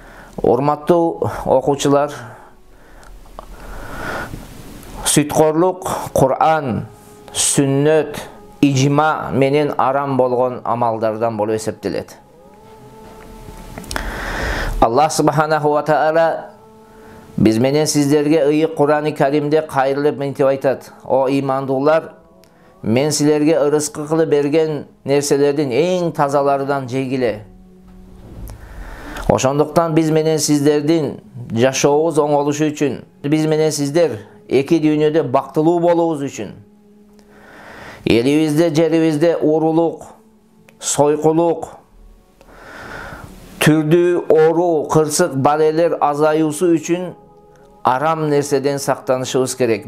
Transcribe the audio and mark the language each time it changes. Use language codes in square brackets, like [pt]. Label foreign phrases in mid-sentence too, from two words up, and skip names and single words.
[ky] Урматтуу окуучулар, сүткорлук Кур'ан, сүннөт, ижма менен арам болгон амалдардан болуп эсептелет. Аллах [ar] سبحانه وتعالى [ky] биз менен сиздерге ыйык Кур'ан-ы Каримде кайрылып мынтип айтат: О имандуулар, мен силерге ырыскы кылып берген нерселердин эң тазаларынан жегиле. Ошондуктан биз менен сиздердин жашообуз оңолушу үчүн, биз менен сиздер эки дүйнөдө бактылуу болуубуз үчүн, элибизде, жерибизде урулук, сойкулук, түрдүү оору, кырсык, балелер азаюусу үчүн арам нерседен сактанышыбыз керек.